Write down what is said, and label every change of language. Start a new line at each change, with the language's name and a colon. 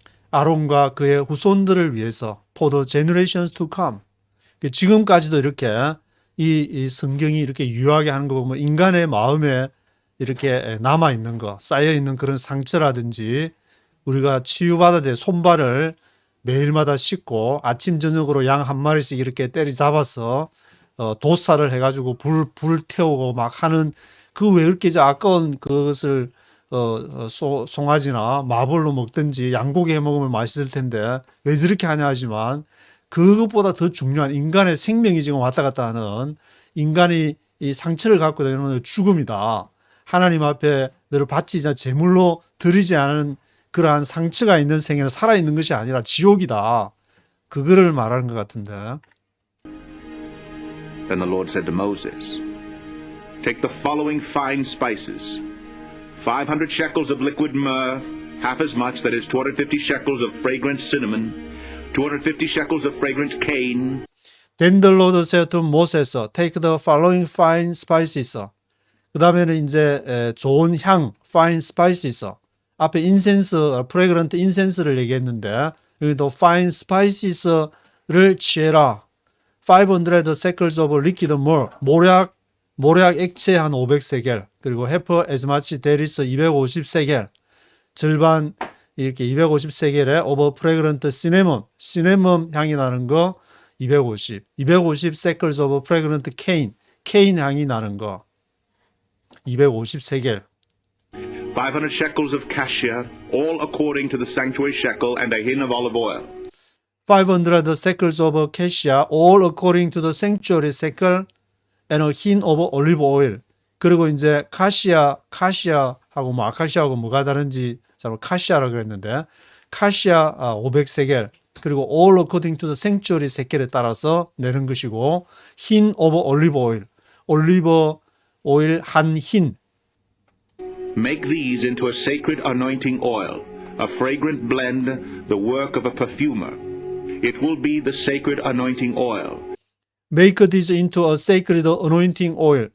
Korean: 아론과 그의 후손들을 위해서
English: for the generations to come.
Korean: 지금까지도 이렇게 이 성경이 이렇게 유효하게 하는 거 보면 인간의 마음에 이렇게 남아 있는 거, 쌓여 있는 그런 상처라든지 우리가 치유받아야 될 손발을 매일마다 씻고 아침 저녁으로 양 한 마리씩 이렇게 때리 잡아서 도살을 해가지고 불 태우고 막 하는 그 왜 이렇게 아까운 그것을 송아지나 마블로 먹든지 양고기 해 먹으면 맛있을 텐데 왜 저렇게 하냐 하지만 그것보다 더 중요한 인간의 생명이 지금 왔다 갔다 하는 인간이 이 상처를 갖고 다니는 죽음이다. 하나님 앞에 너를 바치지 제물로 드리지 않은 그러한 상처가 있는 생애는 살아있는 것이 아니라 지옥이다. 그거를 말하는 것 같은데.
English: Then the Lord said to Moses, Take the following fine spices, 500 shekels of liquid myrrh, half as much, that is 250 shekels of fragrant cinnamon, 250 shekels of fragrant cane. Then the Lord said to Moses, Take the following fine spices.
Korean: 그 다음에는 이제 좋은 향, fine spices. 앞에 인센스, fragrant incense를 얘기했는데 여기도 fine spices를 취해라.
English: 500 shekels of liquid myrrh,
Korean: 모략 액체 한 500세겔, 그리고
English: half as much, that is
Korean: 250세겔, 절반 이렇게 250세겔에
English: of fragrant cinnamon
Korean: 향이 나는 거
English: 250 shekels of fragrant cane
Korean: 향이 나는 거 250세겔.
English: 500 shekels of cassia, all according to the sanctuary shekel, and a hin of olive oil. 500 shekels of cassia, all according to the sanctuary shekel, and a hin of olive oil.
Korean: 그리고 이제 카시아하고 뭐 아카시아하고 뭐가 다른지 잘 카시아라 그랬는데 카시아 500세겔 그리고
English: all according to the sanctuary shekel
Korean: 에 따라서 내는 것이고
English: hin of olive oil,
Korean: 올리브 오일 한 hin.
English: Make these into a sacred anointing oil, a fragrant blend, the work of a perfumer. It will be the sacred anointing oil. Make this into a sacred anointing oil.